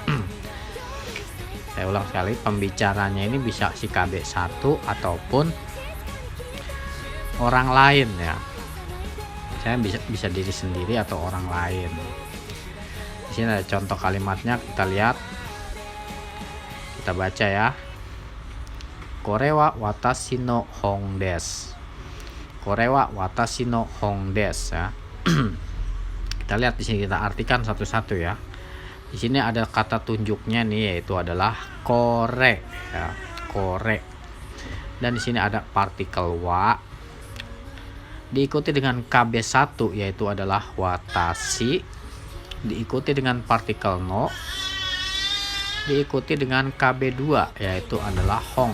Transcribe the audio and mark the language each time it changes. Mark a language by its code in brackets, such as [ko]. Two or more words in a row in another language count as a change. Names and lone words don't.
[id] Saya ulang sekali, pembicaranya ini bisa si KB1 ataupun orang lain ya. Saya bisa diri sendiri atau orang lain. Di sini ada contoh kalimatnya, kita lihat. Kita baca ya. [ja] これは私の本です. これは私の本です ya. [id] Kita lihat di sini, kita artikan satu-satu ya. Di sini ada kata tunjuknya nih, yaitu adalah kore ya, kore. Dan di sini ada partikel wa diikuti dengan KB1 yaitu adalah watashi, diikuti dengan partikel no, diikuti dengan KB2 yaitu adalah hong.